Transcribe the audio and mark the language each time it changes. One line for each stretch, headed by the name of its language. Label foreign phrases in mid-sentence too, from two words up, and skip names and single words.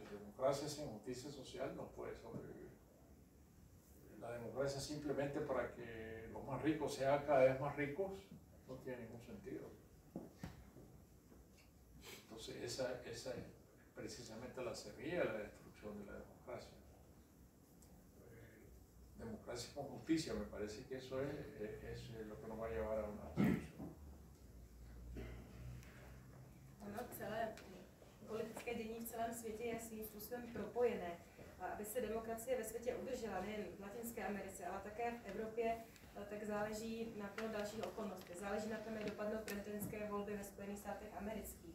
Spanish: La democracia sin justicia social no puede sobrevivir. La democracia simplemente para que los más ricos sean cada vez más ricos no tiene ningún sentido. Entonces esa es precisamente la semilla de la destrucción de la democracia. Democracia con justicia, me parece que eso es lo que nos va a llevar a una solución.
Czech: Ano, celé politické dění v celém světě je svým způsobem propojené. A aby se demokracie ve světě udržela nejen v Latinské Americe, ale také v Evropě, tak záleží na plno dalších okolností. Záleží na tom, jak dopadnou prezidentské volby ve Spojených státech amerických.